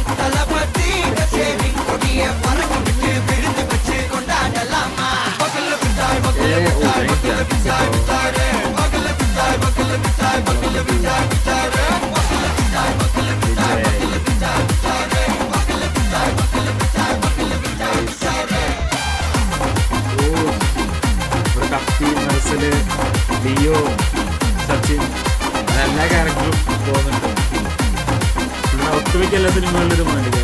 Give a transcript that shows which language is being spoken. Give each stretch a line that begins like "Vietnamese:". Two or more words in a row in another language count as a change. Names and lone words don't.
Tamil: தளபதி கச்சேரி கொடிய பறக்க விட்டு விருந்து வச்சு கொண்டாடலாமா பக்கல்ல பிட்டாய் பக்கல்ல பிட்டாய் பக்கல்ல பிட்டாய் பிட்டாரே பக்கல்ல பிட்டாய் பக்கல்ல பிட்டாய் பக்கல்ல பிட்டாய் பிட்டாரே பக்கல்ல பிட்டாய் பக்கல்ல பிட்டாய் பக்கல்ல பிட்டாய் பிட்டாரே பக்கல்ல பிட்டாய் பக்கல்ல பிட்டாய் பக்கல்ல பிட்டாய் பிட்டாரே
Malayalam: കപ്പി, മെർസല്, ലിയോ, സച്ചിൻ, എല്ലാ ക്യാരക്ടറും പോകുന്നുണ്ട്. നമ്മുടെ ഒട്ടുമിക്ക എല്ലാ സിനിമകളിലും ഇത് വേണ്ടില്ല.